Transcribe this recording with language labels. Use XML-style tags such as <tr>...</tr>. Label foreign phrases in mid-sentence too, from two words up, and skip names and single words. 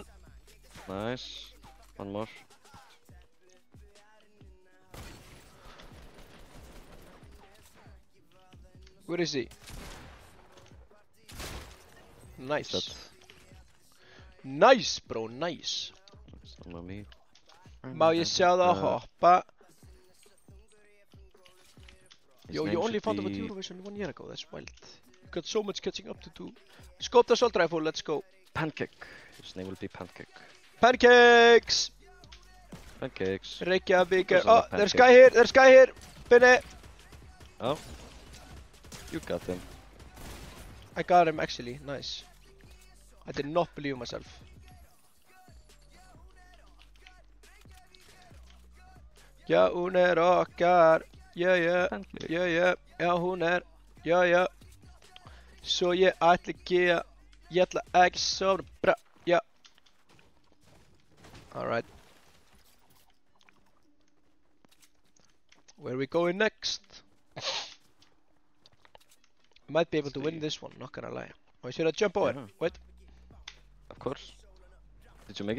<en>Nice. One more. Where is he? Nice. That. Nice, bro, nice. That's not me.</en> <is>Má ég sjá það hoppa?</is> <en>His Yo, name you only should found out be- Eurovision 1 year ago, that's wild. You got so much catching up to do. Scope the assault rifle, let's go. Pancake. His name will be Pancake. Pancakes! Pancakes. Reykjavík. Those are Oh, not there's pancakes. guy here, there's guy here. Binni. Oh. You got him. I got him actually, nice. I did not believe myself.</en> <is>Ja, hún okkar.</is> <en>Yeah. Pancake.</en> <is>Ja, hún ja. Så ég ætla ekki að, ég ætla ekki sofna, bra, ja.</is> <en>Alright. Where are we going next? Might be able to win this one, not gonna lie. Oh, should I jump over? Yeah. Wait. Of course. Did you make it?</en>